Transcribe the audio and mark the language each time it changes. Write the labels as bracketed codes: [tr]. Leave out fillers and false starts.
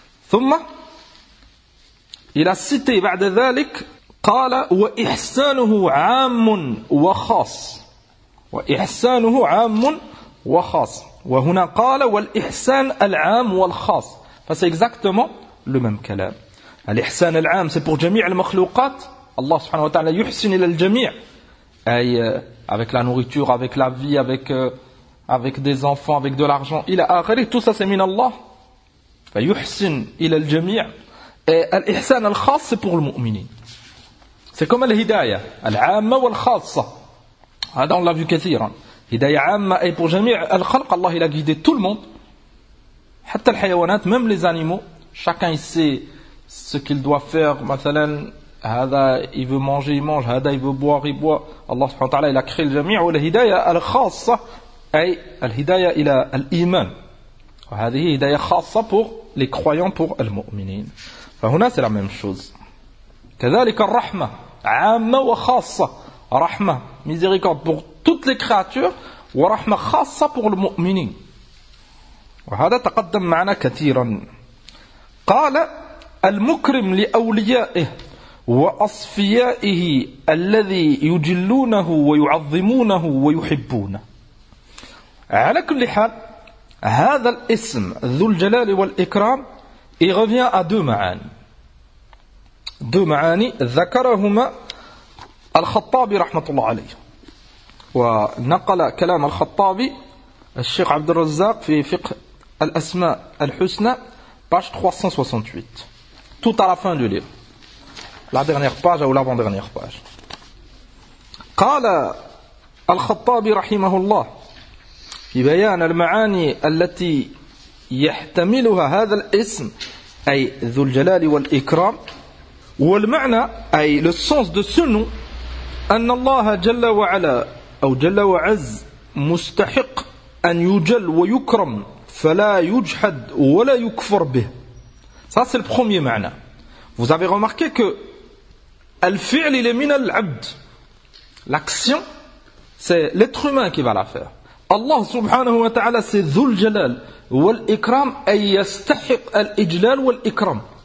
[ar] ثم إلى cité بعد ذلك قال وإحسانه عام وخاص. وإحسانه عام وخاص. وهنا قال والإحسان العام والخاص. [fr] فسي exactement le même كلام. [ar] الإحسان العام [fr] c'est pour [ar] جميع المخلوقات. الله سبحانه وتعالى يحسن إلى الجميع، أي [fr] avec la nourriture, avec la vie, avec des enfants, avec de l'argent [ar] إلى آخره. [fr] Tout ça c'est [ar] من الله. فيحسن إلى الجميع. الإحسان الخاص [fr] c'est pour [ar] المؤمنين. [fr] C'est comme [ar] الهداية العامة والخاصة. [fr] هذا on l'a vu كثيرا. [ar] هداية عامة أي pour جميع الخلق. [fr] الله il a guidé tout le monde. [ar] حتى الحيوانات [fr] même les animaux. Chacun il sait ce qu'il doit faire. [ar] مثلا هذا [fr] il veut manger il mange. هذا il veut boire il boit. [ar] الله سبحانه وتعالى [fr] il a créé le جميع. [ar] والهداية الخاصة أي الهداية إلى الإيمان. وهذه هداية خاصة [fr] pour les croyants, pour [ar] المؤمنين. [fr] فهنا c'est la même chose. [ar] كذلك الرحمة عامة وخاصة. [fr] رحمة miséricorde pour toutes les créatures. [ar] ورحمة خاصة pour المؤمنين. وهذا تقدم معنا كثيرا. قال المكرم لأوليائه وأصفيائه الذي يجلونه ويعظمونه ويحبونه. على كل حال هذا الاسم ذو الجلال والإكرام [fr] revient à deux [ar] معاني. دو معاني ذكرهما الخطابي رحمة الله عليه، ونقل كلام الخطابي الشيخ عبد الرزاق في فقه الأسماء الحسنى [fr] page 368, tout à la fin du livre, la dernière page ou l'avant-dernière page. [ar] قال الخطاب رحمه الله في بيان المعاني التي يحتملها هذا الاسم أي ذو الجلال والإكرام والمعنى أي [fr] le sens de ce nom [ar] أن الله جل وعلا أو جل وعز مستحق أن يجل ويكرم فلا يجحد ولا يكفر به. [fr] Ça c'est le premier معنى. Vous avez remarqué que الفعل il est [ar] من العبد. [fr] L'action, c'est l'être humain qui va la faire. Allah subhanahu wa ta'ala, c'est Dhul Jalal wal Ikram, [ar] ay yastahiq al Ijlal wal Ikram.